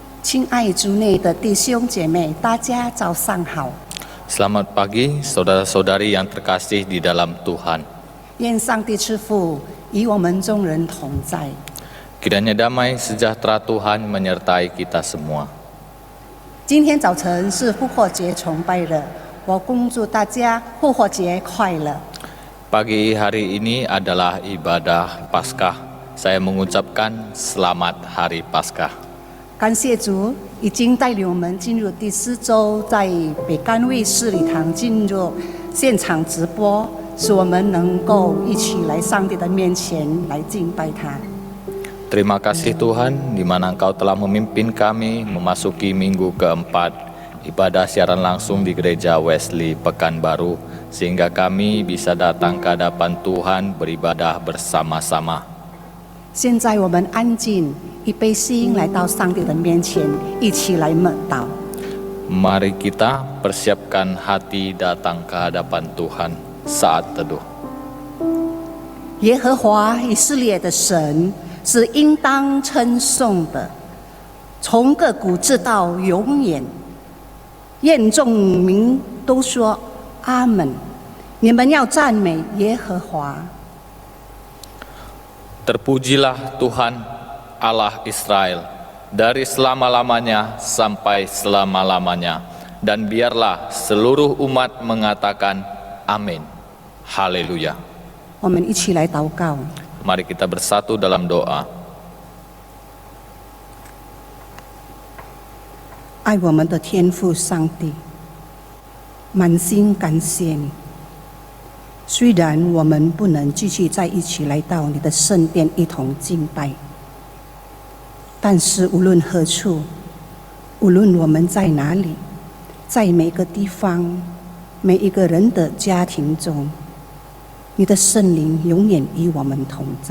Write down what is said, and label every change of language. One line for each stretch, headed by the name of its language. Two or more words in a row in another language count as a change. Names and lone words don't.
Chinese: 亲爱主内的弟兄姐妹，大家早上好。
Indonesian: Selamat pagi, saudara-saudari yang terkasih di dalam Tuhan.
Chinese: 愿上帝赐福与我们众人同在。
Indonesian: Kiranya damai sejahtera Tuhan menyertai kita semua.
Chinese: 今天早晨是复活节崇拜日，我恭祝大家复活节快乐。
Indonesian: Pagi hari ini adalah ibadah Paskah. Saya mengucapkan selamat Hari Paskah.
Chinese: 感谢主已经带领我们进入第4周，在北干卫视礼堂进入现场直播，使我们能够一起来上帝的面前来敬拜他。
Indonesian: Terima kasih Tuhan, di mana Engkau telah memimpin kami memasuki minggu keempat ibadah siaran langsung di Gereja Wesley Pekanbaru, sehingga kami bisa datang ke hadapan Tuhan beribadah bersama-sama.
Chinese: 现在我们安静，预备心来到上帝的面前，一起来默祷。
Indonesian: Mari kita persiapkan hati datang ke hadapan Tuhan saat teduh.
Chinese: 耶和华以色列的神是应当称颂的，从亘古直到永远。愿众民都说阿门。你们要赞美耶和华。
Indonesian: Terpujilah Tuhan Allah Israel dari selama-lamanya sampai selama-lamanya, dan biarlah seluruh umat mengatakan amin. Haleluya.
Chinese: 我们一起来祷告。
Indonesian: Mari kita bersatu dalam doa.
Chinese: 爱我们的天父上帝，满心感谢你。虽然我们不能继续在一起来到你的圣殿一同敬拜，但是无论何处，无论我们在哪里，在每个地方，每一个人的家庭中，你的圣灵永远与我们同在。